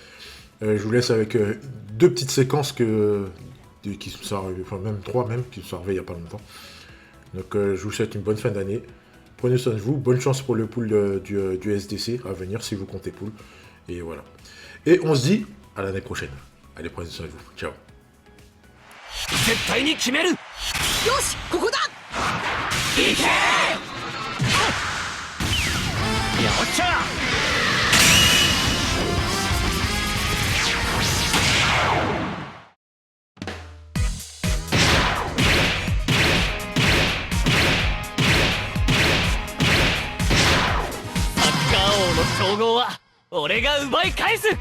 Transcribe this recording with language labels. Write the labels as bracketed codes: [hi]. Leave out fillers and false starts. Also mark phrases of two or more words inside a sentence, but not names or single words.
[fr] Je vous laisse avec deux petites séquences qui sont arrivées, enfin même trois même, qui sont arrivées il n'y a pas longtemps. Donc je vous souhaite une bonne fin d'année. Prenez soin de vous. Bonne chance pour le pool du SDC à venir si vous comptez pool. Et voilà. Et on se dit à l'année prochaine. Allez, prenez soin de vous. Ciao. [ja] 絶対に決める。よし、ここだ。行け。よっしゃ。サッカー王の称号は俺が奪い返す。